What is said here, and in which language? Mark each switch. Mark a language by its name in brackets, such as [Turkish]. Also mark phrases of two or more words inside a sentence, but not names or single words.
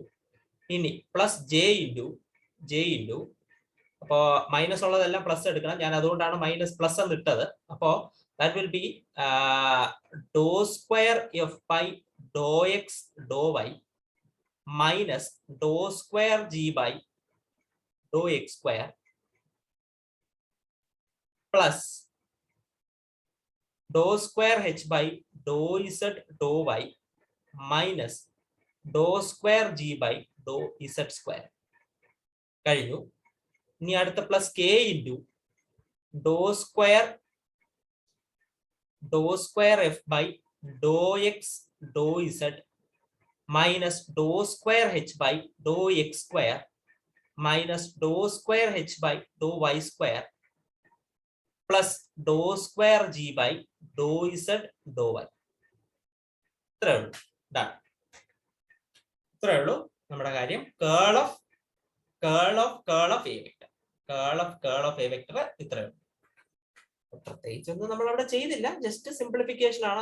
[Malayalam] ഇനി [English] plus j into [Malayalam] അപ്പോ മൈനസ് ഉള്ളതെല്ലാം പ്ലസ് എടുക്കണം. ഞാൻ അതുകൊണ്ടാണ് [English] minus plus [Malayalam] എന്ന് ഇട്ടത്. [English] അപ്പോ that will be dou square f by dou x dou y minus dou square g by dou x square plus dou square h by dou z dou y minus dou square g by dou z square കഴിഞ്ഞു. [Malayalam] ഇനി അടുത്ത [English] plus k into dou square f by dou x dou z minus dou square h by dou x square minus dou square h by dou y square plus dou square g by dou z dou y. [Malayalam] ഇത്രേ ഉള്ളൂ. ഡൺ. ഇത്രേ ഉള്ളൂ നമ്മുടെ കാര്യം. [English] curl of a vector [Malayalam] ഇത്രേ ഉള്ളൂ. പ്രത്യേകിച്ചൊന്നും നമ്മൾ അവിടെ ചെയ്തില്ല, [English] just simplification [Malayalam] ആണ്.